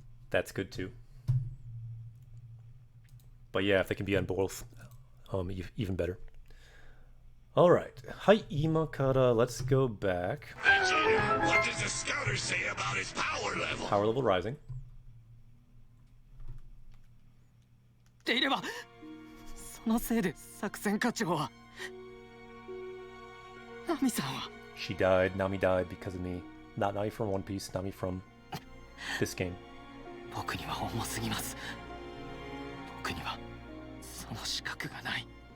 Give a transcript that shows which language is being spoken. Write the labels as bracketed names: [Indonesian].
[English] That's good too. But yeah, if they can be on both, even better. All right. [Japanese] Hai, ima kara, [English] let's go back. Vegeta, what does the scouter say about his power level? Power level rising. [Japanese] っていればそのせいで作戦課長はナミさんは [English] She died, Nami died because of me. Not Nami from One Piece, Nami from this game. [Japanese] 僕には重すぎます。僕にはその資格がない。